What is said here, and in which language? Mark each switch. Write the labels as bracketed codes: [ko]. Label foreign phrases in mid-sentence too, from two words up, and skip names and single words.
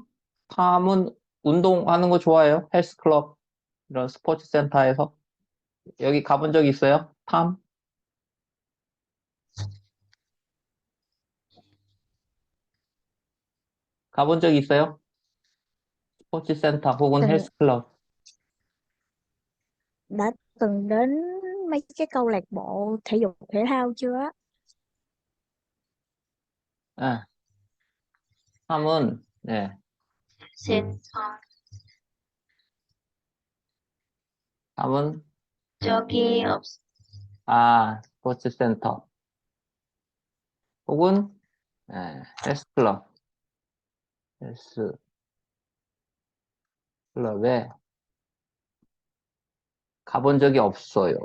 [ko] 탐은 운동하는 거 좋아해요? 헬스클럽 이런 스포츠 센터에서 여기 가본 적 있어요? 탐? 가본 적 있어요? 스포츠 센터 혹은 [vi] Từng [ko] 헬스클럽. [vi] đã từng đến mấy cái câu lạc bộ thể dục thể thao chưa? [ko] 예. 함은, 네, 센터, 함은, 적이 스포츠 센터 혹은, 헬스클럽, 헬스클럽에 가본 적이 없어요.